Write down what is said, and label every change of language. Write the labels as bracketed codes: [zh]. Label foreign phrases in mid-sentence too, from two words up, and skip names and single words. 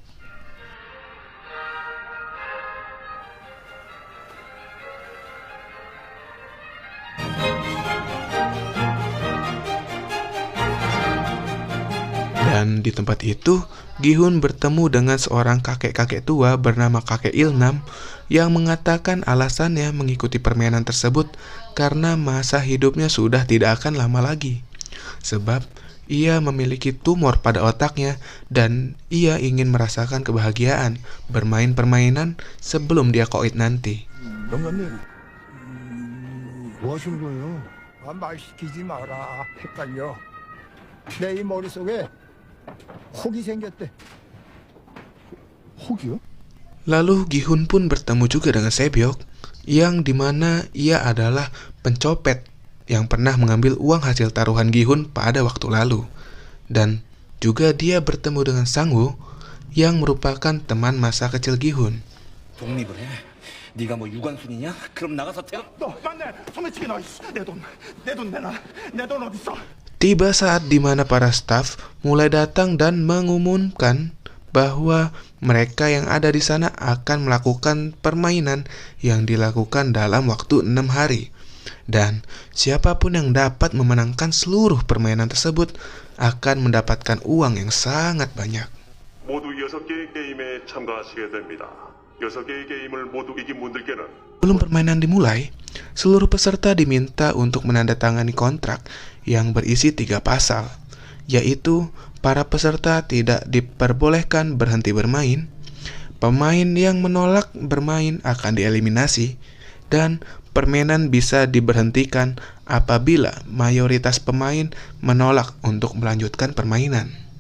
[id] Dan di tempat itu, Gi-hun bertemu dengan seorang kakek-kakek tua bernama kakek Ilnam yang mengatakan alasannya mengikuti permainan tersebut karena masa hidupnya sudah tidak akan lama lagi. Sebab ia memiliki tumor pada otaknya dan ia ingin merasakan kebahagiaan bermain permainan sebelum dia koid nanti. [ko] 영감님, 뭐 하시는 거예요? 말 시키지 마라. 헷갈려. 내 이 머릿속에 혹이 생겼대. 혹이요? [id] Lalu Gi-hun pun bertemu juga dengan Sebyok, yang dimana ia adalah pencopet yang pernah mengambil uang hasil taruhan Gi-hun pada waktu lalu. Dan juga dia bertemu dengan Sang-woo, yang merupakan teman masa kecil Gi-hun. [ko] 독립을 해. 네가 뭐 유관순이냐? 그럼 나가서 태어. 너 맞네. 소매치기 너. 내 돈 내놔. 내 돈 어디 있어? [id] Tiba saat di mana para staf mulai datang dan mengumumkan bahwa mereka yang ada di sana akan melakukan permainan yang dilakukan dalam waktu 6 hari. Dan siapapun yang dapat memenangkan seluruh permainan tersebut akan mendapatkan uang yang sangat banyak. [ko] 모두 6개의 게임에 참가하시게 됩니다. 6개의 게임을 모두 이긴 분들께는 [id] Sebelum permainan dimulai, seluruh peserta diminta untuk menandatangani kontrak yang berisi 3 pasal, yaitu para peserta tidak diperbolehkan berhenti bermain, pemain yang menolak bermain akan dieliminasi, dan permainan bisa diberhentikan apabila mayoritas pemain menolak untuk melanjutkan permainan.